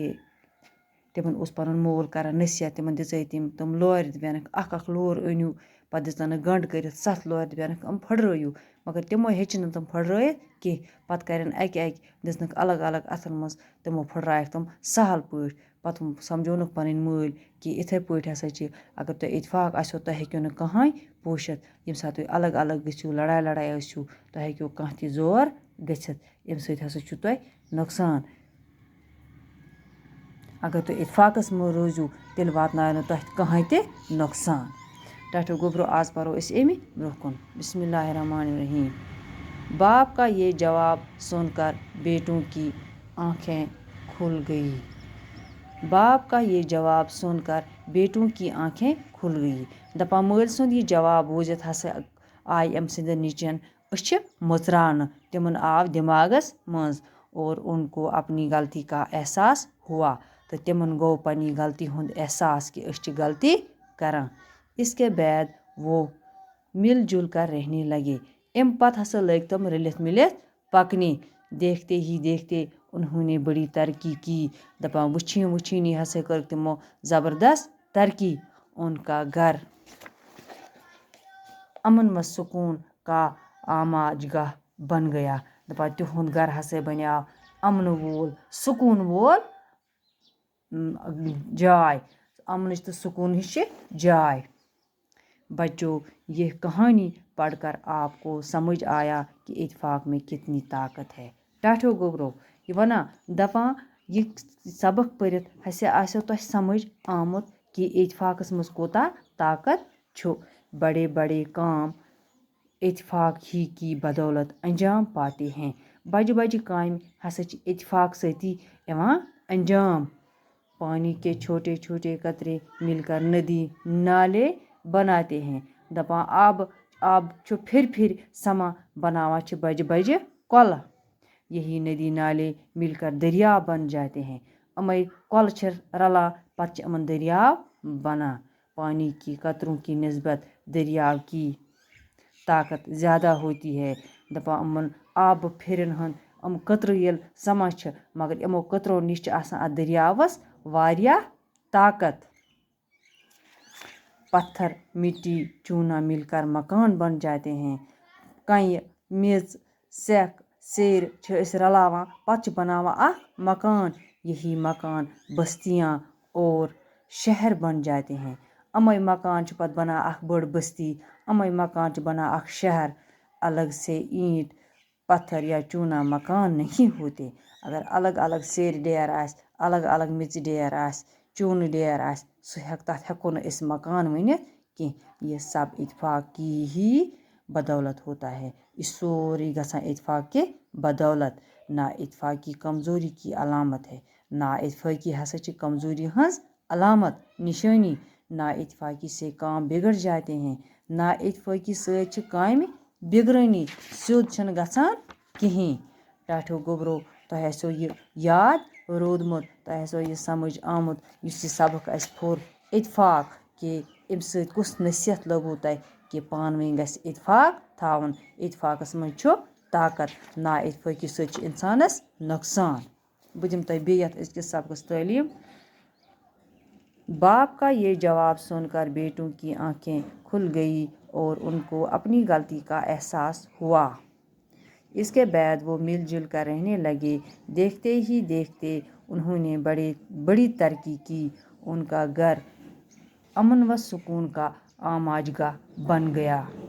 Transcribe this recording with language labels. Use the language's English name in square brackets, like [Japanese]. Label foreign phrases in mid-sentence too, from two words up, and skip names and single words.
[Kashmiri] تِمن اوس پَنُن مول کران نصیحت تِمن دِژے تِم لورِ دِپینَکھ اکھ لور أنِو پَتہٕ دِژنَکھ گنٛڈ کٔرِتھ 7 لورِ دِپینَکھ یِم پھٕٹرٲیِو مگر تِمو ہیٚچھۍ نہٕ تِم پھٕٹرٲیِتھ کیٚنٛہہ پَتہٕ کَرٮ۪ن اَکہِ دِژنَکھ الگ الگ اَتھن منٛز تِمو پھٕٹرایَکھ تِم سہل پٲٹھۍ پَتہٕ سَمجھونَکھ پَنٕنۍ مٲلۍ کہِ یِتھَے پٲٹھۍ ہسا چھِ اگر تۄہہِ اتفاق آسیو تۄہہِ ہیٚکِو نہٕ کٕہۭنۍ پوٗشِتھ ییٚمہِ ساتہٕ تُہۍ الگ الگ گٔژھِو لڑاے ٲسِو تۄہہِ ہیٚکِو کانٛہہ تہِ زور گٔژھِتھ اَمہِ سۭتۍ ہسا چھُ تۄہہِ نۄقصان اگر تُہۍ اتفاقس منٛز روٗزِو تیٚلہِ واتناوِ نہٕ تۄہہِ کٕہۭنۍ تہِ نۄقصان ٹاٹھیو گوٚبرو آز پَرو أسۍ اَمہِ برٛونٛہہ کُن [Arabic] بسم اللہ الرحمن الرحیم [Urdu] باپ کا یہ جواب سُن کر بیٹوں کی آنکھیں کھل گئی باپ کا یہ جواب سُن کر بیٹوں کی آنکھیں کھل گئی [Kashmiri] دَپان مٲلۍ سُنٛد یہِ جواب بوٗزِتھ ہسا آیہِ أمۍ سٕنٛدٮ۪ن نیٚچوٮ۪ن أچھِ مٕژراونہٕ تِمن آو دٮ۪ماغس منٛز [Urdu] اور ان کو اپنی غلطی کا احساس ہوا [Kashmiri] تہٕ تِمن گوٚو پنٛنہِ غلطی ہُنٛد احساس کہِ أسۍ چھِ غلطی کران [Urdu] اس کے بعد وہ مل جل کر رہنے لگے [Kashmiri] اَمہِ پتہٕ ہسا لٔگۍ تِم رٔلِتھ مِلِتھ پکنہِ [Urdu] دیکھتے ہی دیکھتے انہوں نے بڑی ترقی کی [Kashmiri] دَپان وٕچھِنۍ ہسا کٔرٕکھ تِمو زبردست ترقی [Urdu] ان کا گھر امن و سکوٗن کا آماج گاہ بن گیا [Kashmiri] دَپان تِہُنٛد گرٕ ہسا بنیو امنہٕ وول سکوٗن وول جاے امنٕچ تہٕ سکوٗنٕچ چھِ جاے [Urdu] بچو یہ کہانی پڑھ کر آپ کو سمجھ آیا کہ اتفاق میں کتنی طاقت ہے [Kashmiri] ٹاٹھیو گوٚبرو یہِ وَنان دَپان یہِ سبق پٔرِتھ ہسا آسیو تۄہہِ سمجھ آمُت کہِ اتفاقس منٛز کوٗتاہ طاقت چھُ [Urdu] بڑے بڑے کام اتفاق ہی کی بدولت انجام پاتے ہیں [Kashmiri] بجہِ بجہِ کامہِ ہسا چھِ اتفاق سۭتی یِوان [Urdu] انجام پانی کے چھوٹے چھوٹے قطرے مل کر ندی نالے بناتے ہیں [Kashmiri] دَپان آب چھُ پھِرِ سما بناوان چھِ بجہِ بجہِ کۄلہٕ [Urdu] یہی ندی نالے مل کر دریا بن جاتے ہیں [Kashmiri] یِمَے کۄلہٕ چھِ رلان پتہٕ چھِ یِمن دریاو بنان [Urdu] پانی کی قطروں کی نسبت دریاو کی طاقت زیادہ ہوتی ہے [Kashmiri] دَپان یِمن آبہٕ پھِرن ہُنٛد یِم قطرٕ ییٚلہِ سما چھِ مگر یِمو قطرو نِش چھِ آسان اَتھ دریاوس واریاہ طاقت [Urdu] پتھر مٹی چونا مل کر مکان بن جاتے ہیں [Kashmiri] کنہِ میٚژ سٮ۪کھ سیرِ چھِ أسۍ رلاوان پتہٕ چھِ بناوان اکھ مکان [Urdu] یہی مکان بستیاں اور شہر بن جاتے ہیں [Kashmiri] یِمَے مکان چھِ پتہٕ بنان اکھ بٔڑ بستی یِمَے مکان چھِ بنان اکھ شہر [Urdu] الگ سے اینٹ پتھر یا چونا مکان نہیں ہوتے [Kashmiri] اگر الگ الگ سیرِ ڈیر آسہِ الگ الگ میٚژِ ڈیر آسہِ چوٗنہٕ ڈیر آسہِ تتھ ہٮ۪کو نہٕ أسۍ مکان ؤنِتھ [Urdu] کیٚنٛہہ یہ سب اتفاق کی ہی بدولت ہوتا ہے [Kashmiri] یہِ سورُے گژھان اتفاق کہِ بدولت [Urdu] نا اتفاقی کمزوری کی علامت ہے نا اتفاقی [Kashmiri] ہسا چھِ کمزوری ہٕنٛز علامت نشٲنی [Urdu] نا اتفاقی سے کام بگڑ جاتے ہیں [Kashmiri] نا اتفاقی سۭتۍ چھِ کامہِ بگڑٲنی سیوٚد چھُنہٕ گژھان کِہیٖنۍ ٹاٹھیو گوٚبرو تۄہہِ آسیو یہِ یاد روٗدمُت تۄہہِ آسیو یہِ سمجھ آمُت یُس یہِ سبق اَسہِ پوٚر اتفاق کہِ اَمہِ سۭتۍ کُس نصیحت لوٚگوُ تۄہہِ کہِ پانہٕ ؤنۍ گژھِ اتفاق تھاوُن اتفاقس منٛز چھُ طاقت نا اتفٲقی سۭتۍ چھُ اِنسانس نۄقصان بہٕ دِمہٕ تۄہہِ بیٚیہِ یَتھ أزکِس سبقس تعلیٖم [Urdu] باپ کا یہ جواب سن کر بیٹوں کی آنکھیں کھل گئی اور ان کو اپنی غلطی کا احساس ہوا اس کے بعد وہ مل جل کر رہنے لگے دیکھتے ہی دیکھتے انہوں نے بڑی ترقی کی ان کا گھر امن و سکون کا آماج گاہ بن گیا